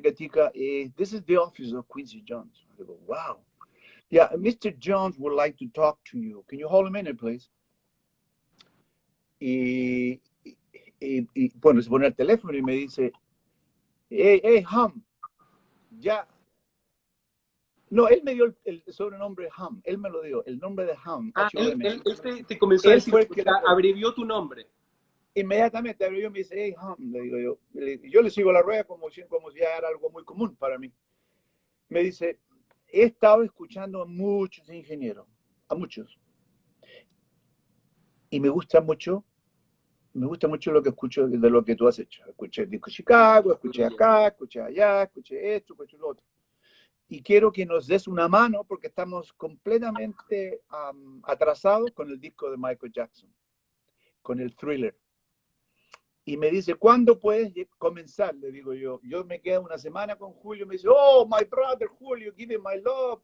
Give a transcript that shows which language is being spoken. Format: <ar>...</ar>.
<en>Gatica, this is the office of Quincy Jones. I go, wow. Yeah, Mr. Jones would like to talk to you. Can you hold a minute, please?</en> <es>Y bueno, se pone el teléfono y me dice, hey, Ham, ya. No, él me dio el sobrenombre Ham, él me lo dio, el nombre de Ham. Él te comenzó a decir, abrevió tu nombre. Inmediatamente abrevió y me dice, hey, Ham, le digo yo. Yo le sigo la rueda como si ya era algo muy común para mí. Me dice, he estado escuchando a muchos ingenieros, a muchos. Y me gusta mucho lo que escucho de lo que tú has hecho. Escuché el disco Chicago, escuché acá, escuché allá, escuché esto, escuché lo otro. Y quiero que nos des una mano porque estamos completamente atrasados con el disco de Michael Jackson, con el Thriller. Y me dice, ¿cuándo puedes comenzar? Le digo yo. Yo me quedo una semana con Julio.</es> <en>Me dice, oh, my brother Julio, give him my love.</en>